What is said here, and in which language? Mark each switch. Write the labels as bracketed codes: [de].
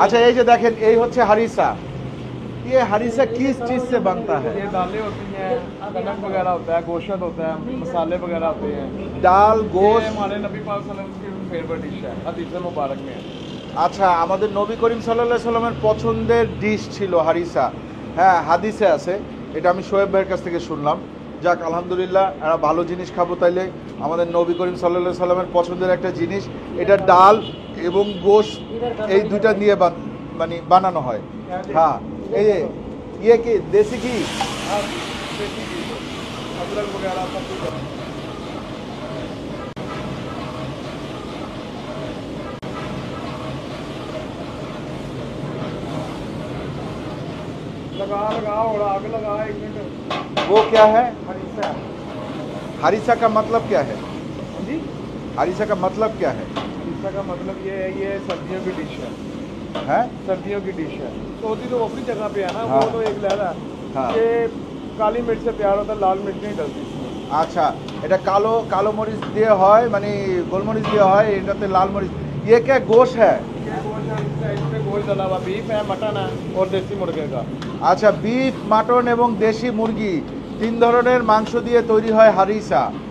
[hi] अच्छा, ये जो देखें ये होচ্ছে हारिसा। ये हारिसा किस चीज से बनता है? ये दालें होती हैं, कनक वगैरह होता है, गोश्त होता है, मसाले वगैरह होते हैं। [bn] ডাল, [hi] ये [bn] গোশত। [hi] हमारे नबी पाक सल्लल्लाहु अलैहि वसल्लम की फेवरेट डिश है, हदीस मुबारक में है। [bn] আচ্ছা, আমাদের নবী করিম সাল্লাল্লাহু আলাইহি সাল্লামের পছন্দের ডিশ ছিল হারিসা। হ্যাঁ, হাদিসে আছে। এটা আমি শোয়েব ভাইয়ের কাছ থেকে শুনলাম। যাক, আলহামদুলিল্লাহ, একটা ভালো জিনিস খাবো। তাইলে আমাদের নবী করিম সাল্লাল্লাহু আলাইহি সাল্লামের পছন্দের একটা জিনিস। এটা ডাল এবং গোশত এই দুইটা নিয়ে মানে বানানো হয়। হ্যাঁ, এই যে ইয়ে কি দেশি ঘি? [hi] हाँ, देसी घी, अदरक वगैरह सब कुछ है। लगा और आग लगा 1 मिनट। वो क्या है? हरीसा। हारिसा का मतलब क्या है? जी, हारिसा का मतलब क्या है? हरीसा का मतलब ये है, ये सर्दियों की डिश है। हैं? सर्दियों की डिश है। सऊदी तो अपनी जगह पे है ना, हाँ। वो तो एक लहरा है। हाँ। ये काली मिर्च से तैयार होता है, लाल मिर्च नहीं डलती इसमें। [bn] আচ্ছা, এটা কালো কালো মরিচ দিয়ে হয়, মানে গোলমরিচ দিয়ে হয়, এটাতে লাল মরিচ। [hi] ये क्या गोश्त है? ये गोश्त है, इसमें गोश्त डला हुआ बीफ है, मटन है और देसी मुर्गे का। [bn] আচ্ছা, বিফ, মাটন এবং দেশি মুরগি তিন ধরনের মাংস দিয়ে তৈরি হয় হারিসা।